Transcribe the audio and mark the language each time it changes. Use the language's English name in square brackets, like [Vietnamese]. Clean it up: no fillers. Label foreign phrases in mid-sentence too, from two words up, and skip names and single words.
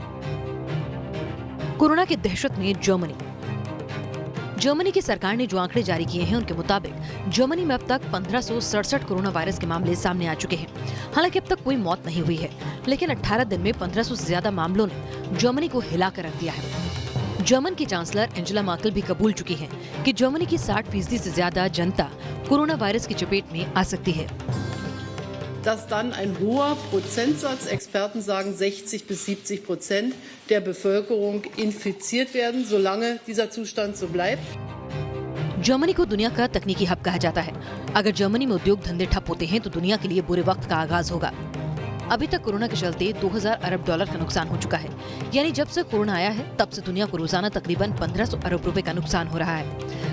[Hindi] कोरोना की दहशत में जर्मनी की सरकार ने जो आंकड़े जारी किए हैं उनके मुताबिक जर्मनी में अब तक 1567 कोरोना वायरस के मामले सामने आ चुके हैं। हालांकि अब तक कोई मौत नहीं हुई है, लेकिन 18 दिन में 1500 से ज्यादा मामलों ने जर्मनी को हिलाकर रख दिया है। जर्मन की चांसलर एंजेला मर्केल भी कबूल चुकी हैं कि जर्मनी की 60% से ज्यादा जनता कोरोना वायरस की चपेट में आ सकती है। [German] Dass dann ein hoher Prozentsatz, Experten sagen 60 bis 70% der Bevölkerung infiziert werden, solange dieser Zustand so bleibt. [Hindi] जर्मनी को दुनिया का तकनीकी हब कहा जाता है। अगर जर्मनी में उद्योग धंधे ठप होते हैं तो दुनिया के लिए बुरे वक्त का आगाज होगा। अभी तक कोरोना के चलते 2000 अरब डॉलर का नुकसान हो चुका है। यानी जब से कोरोना आया है तब से दुनिया को रोजाना तकरीबन 1500 अरब रुपए का नुकसान हो रहा है।